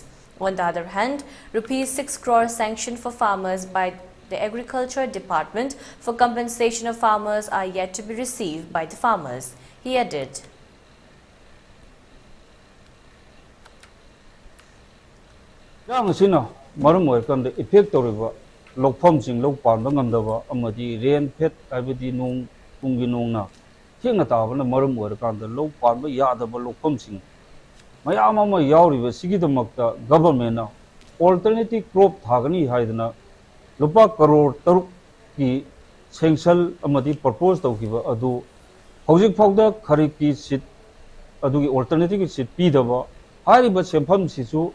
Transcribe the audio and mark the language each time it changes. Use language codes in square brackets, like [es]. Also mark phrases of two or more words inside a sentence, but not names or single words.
[en] On the other hand, Rs 6 crore sanctioned for farmers by the Agriculture Department for compensation of farmers are yet to be received by the farmers. He added, [mni] effect lokpom sing lokpan bangamdaba amadi rain pet abidi nung pungi nung na thingna tabana marum oirkanda lokpan ba yadaba lokpom sing mayam ama yauriba sigidamakta government na [en] alternative crop [mni] thagani haidana Lupa crore taruk ki sanction amadi propose taukiba adu hojik phawda kharif ki seat adu ki [en] alternative seat [mni] pidaba hariba sempham sisu